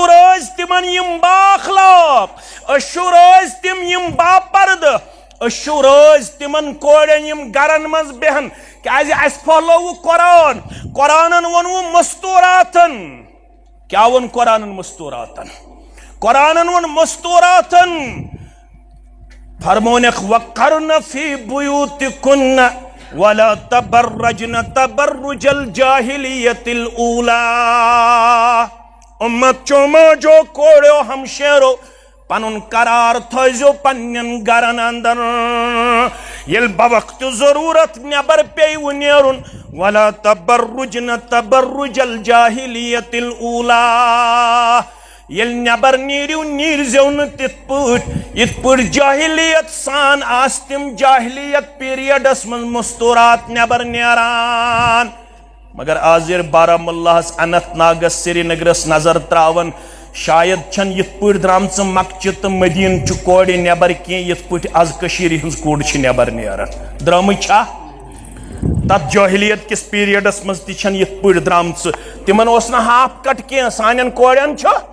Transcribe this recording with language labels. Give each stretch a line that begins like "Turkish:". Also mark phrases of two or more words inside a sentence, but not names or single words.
Kashmiri: رٲضۍ تِمن یِم بااخلاق أسۍ چھِو رٲضۍ تِم یِم باپردٕ أسۍ چھِو رٲضۍ تِمن کورٮ۪ن یِم گرن منٛز بیہن کیازِ اَسہِ پھہلووُ قرآن قرآنن ووٚنوُ مستوٗراتن کیٛاہ ووٚن قرآنن مستوٗراتن قرآنن ووٚن مستوٗراتن فرمونکھ
Arabic: وقرن فی بیوتکن ولا تبرجن تبرج الجاہلیت الاولی
Kashmiri: امت چوما جو کوڑیو ہم شیرو پنن قرار تھٲیزیو پننین گرن اندر یل بوقت ضرورت نبر پیو نیرن
Arabic: ولا تبرجن تبرج الجاہلیت الاولی
Kashmiri: یل نبر نیرو نیرزیو نہ تِتھ پٲٹھۍ یِتھ پٲٹھۍ جاہلیت سان آس تِم جاہلیت پیریڈس منٛز مستوٗرات نبر نیران مگر آز ییٚلہِ بارہمولاہس اننت ناگس سری نگرس نظر تراون شاید چھن یِتھ پٲٹھۍ درامژٕ مکچہِ تہٕ مدیٖنہٕ چہِ کورِ نٮ۪بر کینٛہہ یِتھ پٲٹھۍ آز کٔشیٖرِ ہٕنٛز کوٗر چھِ نٮ۪بر نیران درٛامٕژ چھا تتھ جاہلیت کِس پیریڈس منٛز تہِ چھن یِتھ پٲٹھۍ درامژٕ تِمن اوس نہٕ
English: half cut
Kashmiri: کینٛہہ سانٮ۪ن کورٮ۪ن چھُ